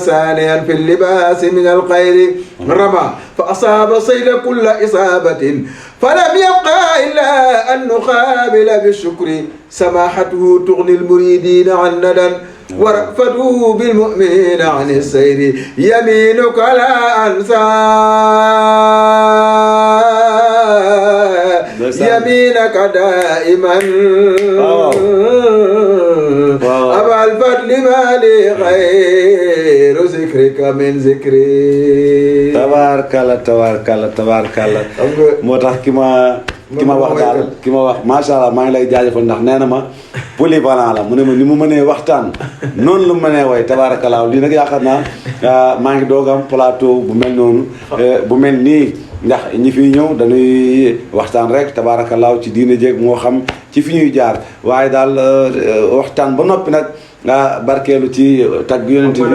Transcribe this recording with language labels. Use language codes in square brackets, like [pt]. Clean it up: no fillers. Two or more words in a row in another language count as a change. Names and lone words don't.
[ar] ثانيا في اللباس من الخير رمى فأصاب صيد كل إصابة فلم يبقى إلا أن نقابل بالشكر سماحته تغني المريدين عن ندى ورأفته بالمؤمنين عن السير يمينك لا أنسى يمينك دائما أبا الفضل ما لي غير ذكرك من ذكري [wo] tabaarkalla moo tax ki ma wax daal ki ma wax [ar] ما شاء الله [wo] maa ngi lay jaajëfal ndax nee na ma polyvalent la mu ne ma ni mu mënee waxtaan noonu lu mënee way tabaarkalla lii nag yaakaar naa maa ngi doog am plateau bu mel noonu bu mel nii ndax ñi fiy ñëw dañuy waxtaan rek tabaarkalla ci diine jéeg moo xam ci fi ñuy jaar waaye daal waxtaan ba noppi nag nga barkeelu ci tagg yonent bi.